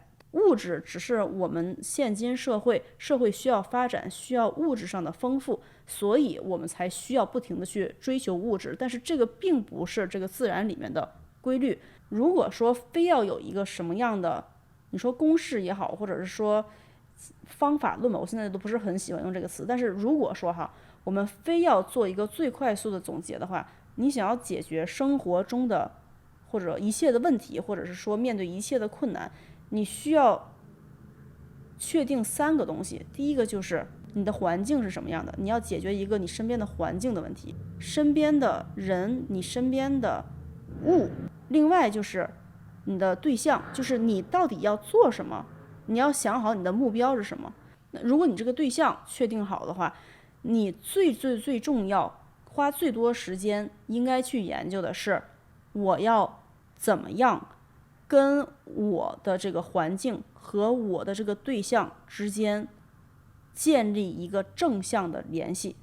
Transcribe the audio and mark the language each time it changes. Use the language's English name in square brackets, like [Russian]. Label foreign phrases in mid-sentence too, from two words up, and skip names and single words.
[Chinese] 物質只是我們現今社會需要發展，需要物質上的豐富，所以我們才需要不停的去追求物質。但是這個並不是這個自然裡面的規律。如果說非要有一個什麼樣的，你說公式也好，或者是說方法論吧，我現在都不是很喜歡用這個詞。但是如果說我們非要做一個最快速的總結的話，你想要解決生活中的或者一切的問題，或者是說面對一切的困難，你需要確定3個東西。第一個就是你的環境是什麼樣的，你要解決一個你身邊的環境的問題，身邊的人，你身邊的物。另外就是你的对象，就是你到底要做什麼，你要想好你的目標是什麼。那如果你這個对象確定好的話，你最重要花最多時間應該去研究的是，我要怎麼樣跟我的這個環境和我的這個對象之間建立一個正向的聯繫。